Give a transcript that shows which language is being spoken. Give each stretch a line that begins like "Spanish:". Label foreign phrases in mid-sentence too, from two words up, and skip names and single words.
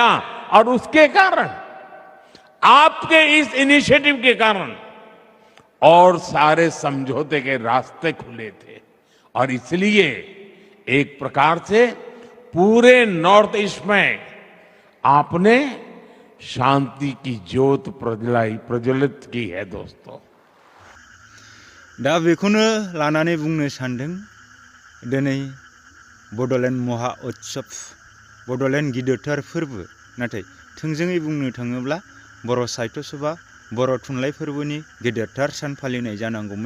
Hindi: और उसके कारण, आपके इस इनिशिएटिव के कारण और सारे समझौते के रास्ते खुले थे। और इसलिए एक प्रकार से पूरे नॉर्थ ईस्ट में आपने शांति की ज्योत प्रज्वलित की है दोस्तों।
Bodo: दा बेखौनो लानानै बुंनो सानदों दिनै बड'लेण्ड महा उत्सव, बड'लेण्ड गिदिरथार फोरबो। नाथाय थोंजोङै बुंनो थाङोब्ला बर' साहित्य सभा, बर' थुनलाइ फोरबोनि गेदेरथार सान फालिनाय जानांगौमोन।